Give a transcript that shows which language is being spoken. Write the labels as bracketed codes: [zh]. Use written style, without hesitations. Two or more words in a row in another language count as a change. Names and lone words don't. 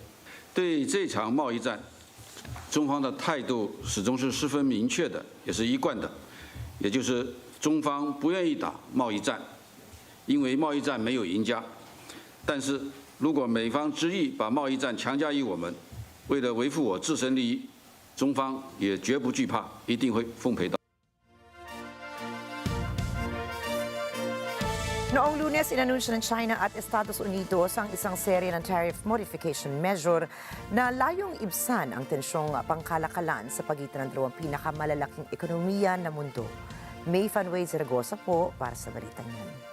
[zh] 对这场贸易战，中方的态度始终是十分明确的，也是一贯的，也就是中方不愿意打贸易战，因为贸易战没有赢家。但是，如果美方执意把贸易战强加于我们，为了维护我自身利益，中方也绝不惧怕，一定会奉陪到。 [tl] Noong Lunes, inanunsyo ng China at Estados Unidos ang isang serye ng [en] tariff modification measure [tl] na layong ibsan ang tensyong pangkalakalan sa pagitan ng dalawang pinakamalalaking ekonomiya na mundo. May Fanway Zaragoza po para sa balitang yan.